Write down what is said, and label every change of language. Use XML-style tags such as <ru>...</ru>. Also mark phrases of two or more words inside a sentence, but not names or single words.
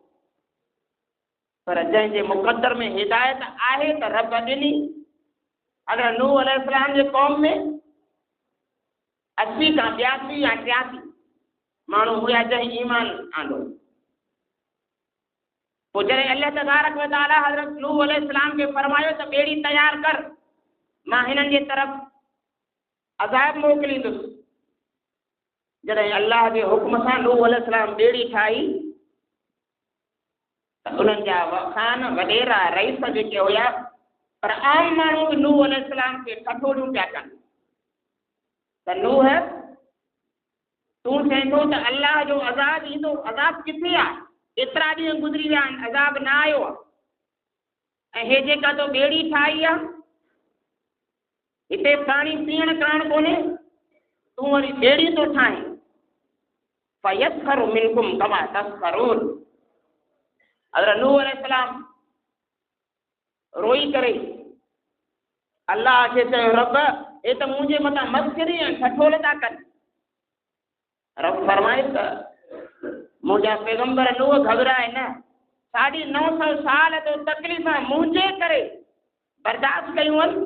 <sd>पर जंहिंजे मुक़द्दर में हिदायत आहे त रब ॾिनी। अगरि नूह अलैहिस्सलाम जे क़ौम में 80 खां 82 या 83 माण्हू हुया जंहिं ईमान आंदो। पोइ जॾहिं अल्लाह</sd> <ar>تبارك وتعالى</ar> <sd>हज़रत नूह अलैहिस्सलाम खे फरमायो त ॿेड़ी तयारु कर, मां हिननि जे तरफ़ अज़ाब मोकिलींदुसि। जॾहिं अल्लाह जे हुक्म सां नूह अलैहिस्सलाम ॿेड़ी ठाही त उन्हनि जा खान वॾेरा रईस जेके हुया, पर आम माण्हू बि नूह अलैहिस्सलाम खे कठोरियूं पिया कनि त नूह, तूं चईं थो त अल्लाह जो अज़ाब ईंदो, अज़ाब किथे आहे? एतिरा ॾींहं गुज़री विया आहिनि, अज़ाब न आयो आहे। ऐं हे जेका तो ॿेड़ी ठाही आहे, हिते पाणी पीअण करणु कोन्हे, तूं वरी ॿेड़ी थो ठाहीं।</sd> <ar>فيسخر منكم كما تسخرون.</ar> <sd>हज़रत नूह अलैहिस्सलाम रोई करे अल्लाह खे चयो, रब हे त मुंहिंजे मथां मस्करी ऐं ठठोल था कनि। रब फरमाए त मुंहिंजा पैगंबर नूह घबराए न, 950 साल तो तकलीफ़ मुंहिंजे करे बर्दाश्त कयूं आहिनि।</sd>